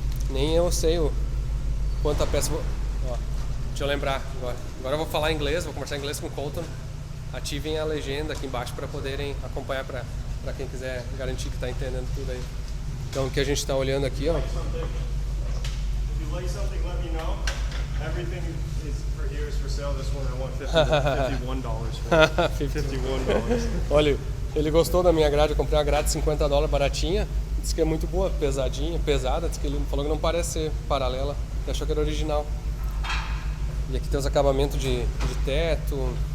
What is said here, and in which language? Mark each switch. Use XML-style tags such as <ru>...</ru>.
<pt>Nem eu sei o quanta peça vou. Ó, deixa eu lembrar agora. Agora eu vou falar inglês, vou conversar em inglês com o Colton. Ativem a legenda aqui embaixo para poderem acompanhar para quem quiser garantir que tá entendendo tudo aí. Então o que a gente tá olhando aqui, ó.</pt> <en>If you like something, let me know. Everything is for here is for sale. This one I want $51 for. $51.</en> <pt>Olha, ele gostou da minha grade, eu comprei uma grade de $50 baratinha. Disse que é muito boa, pesadinha, pesada. Disse que ele falou que não parece ser paralela. Ele achou que era original. E aqui tem os acabamentos de teto.</pt>